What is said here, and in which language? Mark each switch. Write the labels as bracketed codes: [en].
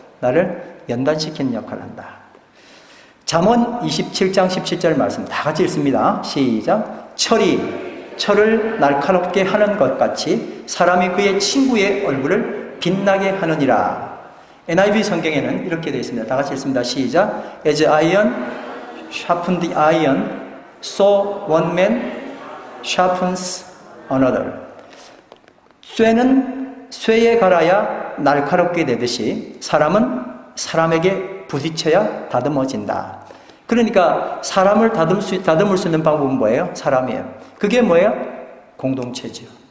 [ko] 나를 연단시키는 역할을 한다. 잠언 27장 17절 말씀 다 같이 읽습니다. 시작. 철을 날카롭게 하는 것 같이 사람이 그의 친구의 얼굴을 빛나게 하느니라. NIV 성경에는 이렇게 되어 있습니다. 다 같이 읽습니다. 시작. [en] As iron sharpened iron, so one man sharpens another. [ko] 쇠는 쇠에 갈아야 날카롭게 되듯이 사람은 사람에게 부딪혀야 다듬어진다. 그러니까 사람을 다듬을 수 있는 방법은 뭐예요? 사람이에요. 그게 뭐예요? 공동체죠.